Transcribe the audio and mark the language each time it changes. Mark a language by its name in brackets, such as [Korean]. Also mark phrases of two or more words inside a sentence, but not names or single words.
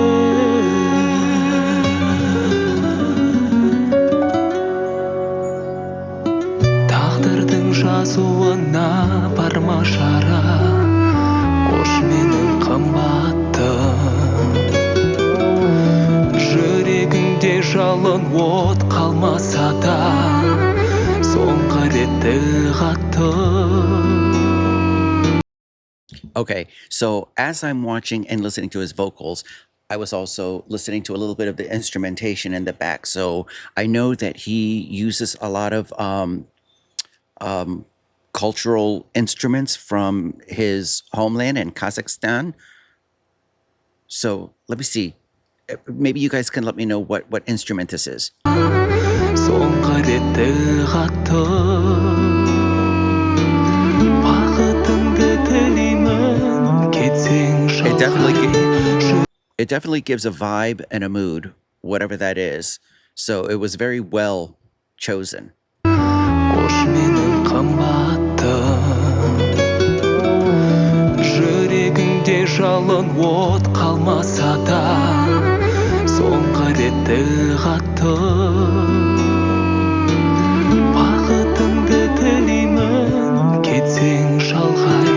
[Kazakh] Тағдырдың жазуына барма шара. Қош менің қымбаттым. Жүрегіңде жалын от қалмаса да, соңғы рет тіл қаттым. [English] Okay, so as I'm watching and listening to his vocals, I was also listening to a little bit of the instrumentation in the back. So I know that he uses a lot of cultural instruments from his homeland in Kazakhstan. So let me see. Maybe you guys can let me know what instrument this is. [Kazakh] Соңғы рет тіл қаттым. Бақытыңды тілеймін, кетсең шалғай. [English] It definitely gives a vibe and a mood, whatever that is. So it was very well chosen. [Kazakh] Қош менің қымбаттым. Жүрегіңде жалын от қалмаса да, соңғы рет тіл қаттым. Бақытыңды тілеймін, кетсең шалғай.